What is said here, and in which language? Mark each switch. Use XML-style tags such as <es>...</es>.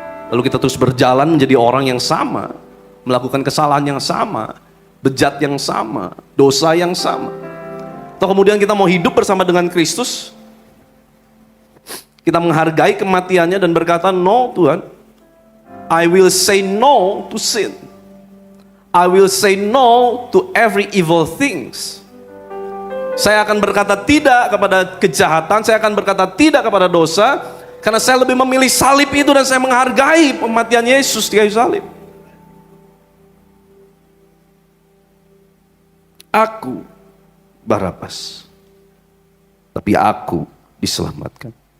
<id>Lalu kita terus berjalan menjadi orang yang sama, melakukan kesalahan yang sama, bejat yang sama, dosa yang sama. Atau kemudian kita mau hidup bersama dengan Kristus, kita menghargai kematiannya dan berkata, no Tuhan,</id> <en>I will say no to sin. I will say no to every evil things.</en> <id>Saya akan berkata tidak kepada kejahatan, saya akan berkata tidak kepada dosa, karena saya lebih memilih salib itu dan saya menghargai kematian Yesus di kayu salib. Aku Barabas, tapi aku diselamatkan.</id>